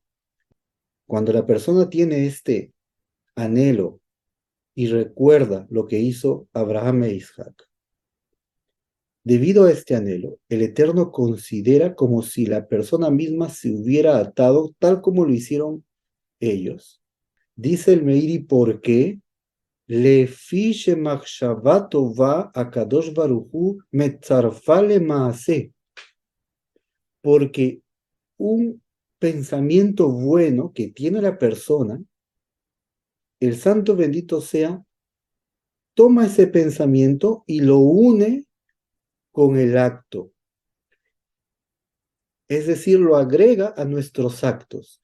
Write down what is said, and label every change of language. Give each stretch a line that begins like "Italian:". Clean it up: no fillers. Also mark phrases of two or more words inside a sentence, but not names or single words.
Spanish: Cuando la persona tiene este anhelo y recuerda lo que hizo Abraham e Isaac, debido a este anhelo, el Eterno considera como si la persona misma se hubiera atado tal como lo hicieron ellos. Dice el Meiri, ¿por qué?
Hebrew: לפי שמחשבה טובה הקדוש ברוך הוא מצרפה למעשה.
Spanish: Porque un pensamiento bueno que tiene la persona, el santo bendito sea, toma ese pensamiento y lo une con el acto. Es decir, lo agrega a nuestros actos.